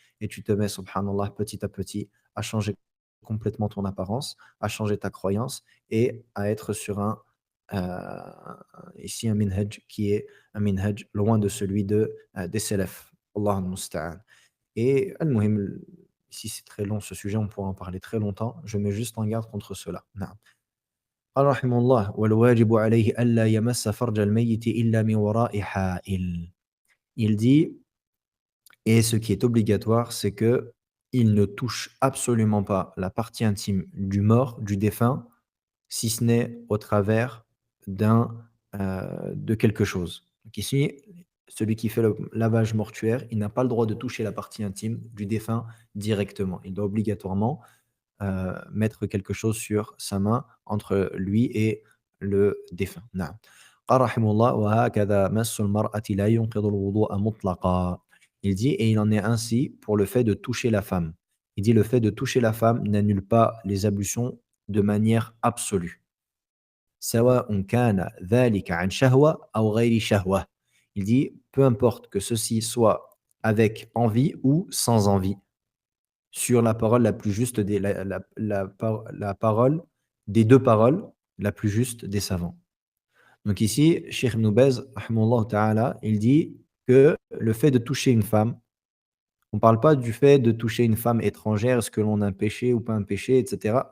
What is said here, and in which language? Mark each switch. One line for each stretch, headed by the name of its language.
French: Et tu te mets, subhanallah, petit à petit, à changer complètement ton apparence, à changer ta croyance et à être sur ici un minhaj qui est un minhaj loin de celui des salafs.
Arabic: Allah al-musta'an.
French: Et al-muhim, si c'est très long ce sujet, on pourra en parler très longtemps. Je mets juste en garde contre cela.
Arabic: نعم. قال رحمه الله والواجب عليه ألا يمس فرج الميت إلا من وراء حائل.
French: Il dit, et ce qui est obligatoire, c'est que il ne touche absolument pas la partie intime du mort, du défunt, si ce n'est au travers de quelque chose. Donc ici, celui qui fait le lavage mortuaire, il n'a pas le droit de toucher la partie intime du défunt directement. Il doit obligatoirement mettre quelque chose sur sa main entre lui et le défunt.
Arabic: نعم. قال رحمه الله وهكذا مس المرأة لا ينقض الوضوء مطلقا.
French: Il dit et il en est ainsi pour le fait de toucher la femme. Il dit le fait de toucher la femme n'annule pas les ablutions de manière absolue.
Arabic: سواء كان ذلك عن شهوة أو غير شهوة.
French: Il dit peu importe que ceci soit avec envie ou sans envie sur la parole la plus juste des la parole des 2 paroles la plus juste des savants. Donc ici, Cheikh Ibn Baz,
Arabic: rahimahullah ta'ala,
French: il dit que le fait de toucher une femme, on ne parle pas du fait de toucher une femme étrangère, est-ce que l'on a un péché ou pas un péché, et cetera.